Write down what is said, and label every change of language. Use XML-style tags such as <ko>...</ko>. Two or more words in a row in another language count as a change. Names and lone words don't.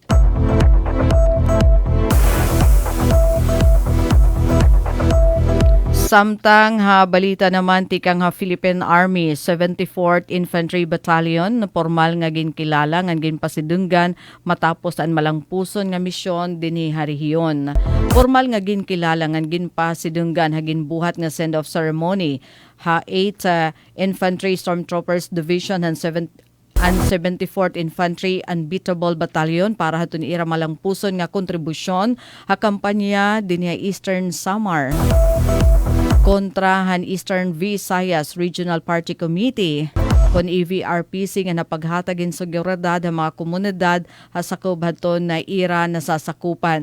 <war>Samtang balita naman tikang Philippine Army 74th Infantry Battalion formal nga ginkilala nga ginpasidunggan matapos an malangpuson nga misyon dinhi harihiyon. Formal nga ginkilala nga ginpasidunggan hagin buhat nga send-off ceremony 8 Infantry Stormtroopers Division and 74th Infantry Unbeatable Battalion para haton ira malangpuson nga kontribusyon ha kampanya dinhi Eastern Samar kontra han Eastern Visayas Regional Party Committee kon EVRPC nga napaghatagin sa seguridad ang mga komunidad hasakob haton na ira nasasakupan.</war>